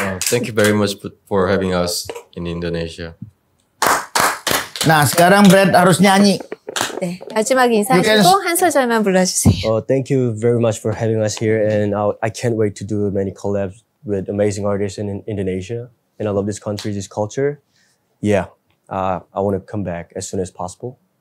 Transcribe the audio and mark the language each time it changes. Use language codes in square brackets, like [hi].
[en] Thank you very much for having us in Indonesia. [id] Nah, sekarang Brad harus nyanyi. [ko] 네. 마지막에 인사하시고 한 소절만 불러주세요. [en] Thank you very much for having us here, and I can't wait to do many collabs with amazing artists in Indonesia. And I love this country, this culture. Yeah, I want to come back as soon as possible.